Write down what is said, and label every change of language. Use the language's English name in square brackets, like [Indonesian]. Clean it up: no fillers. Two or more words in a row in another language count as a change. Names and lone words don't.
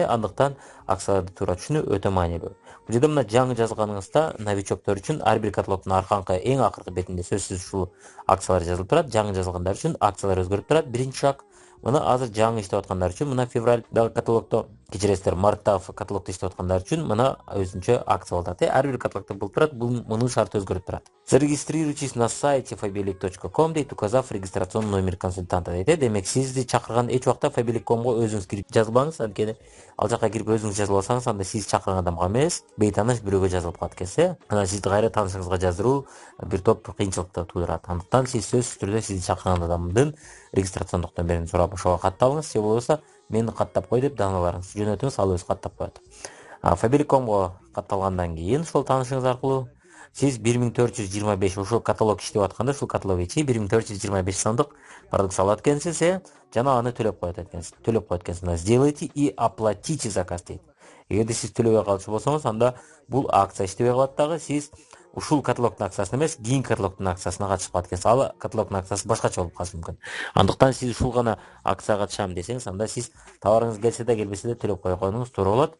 [Kyrgyz] Андыктан акцияларды туура түшүнүү өтө маанилүү. Бул жерде мына жаңы жазганыңызда новичоктор үчүн ар бир каталогдун эң акыркы бетинде сөзсүз ушул акциялар жазылып турат. Жаңы жазылгандар үчүн акциялар өзгөрүп турат. Биринчи шаг. Мына азыр жаңы иштеп аткандар үчүн, мына февралдагы каталогдо, кечиресиздер, марттагы каталогдо иштеп аткандар үчүн мына өзүнчө акция болуп турат. Ар бир каталогдо болуп турат. Мунун шарты өзгөрүп турат. [Russian] Зарегистрируйтесь на сайте fabelik.com дейт, указав регистрационный номер консультанта дейт. [Kyrgyz] Демек, сизди чакырган эч убакта fabelik.comго өзүңүз кирип жазылбаңыз. Анткени ал жака кирип өзүңүз жазылып алсаңыз, анда сиз чакырган адамга эмес, бейтааныш бирөөгө жазылып калат экенсиз. Анан сизди кайра таанышыңызга жаздыруу бир топ кыйынчылыкты туудурат. Андыктан сиз сөзсүз түрдө сизди чакырган адамдын регистрациондук номерин сурап ошого катталыңыз. Же болбосо мени каттап кой деп даналарыңызды жөнөтүңүз, ал өзү каттап коет. Fabelik.comго катталгандан кийин ошол таанышыңыз аркылуу сиз 1425 ошол каталог иштеп атканда, ушул каталог ичи 1425 сомдук продукция алат экенсиз, жана аны төлөп коет экенсиз. [Russian] Сделайте и оплатите заказ дейт. [Kyrgyz] Эгерде сиз төлөбөй калчу болсоңуз, анда бул акция иштебей калат дагы, сиз ушул каталогдун акциясына эмес, кийинки каталогдун акциясына катышып калат экенсиз. Ал каталогдун акциясы башкача болуп калышы мүмкүн. Андыктан сиз ушул гана акцияга катышам десеңиз, анда сиз товарыңыз келсе да келбесе да төлөп кое койгонуңуз туура болот.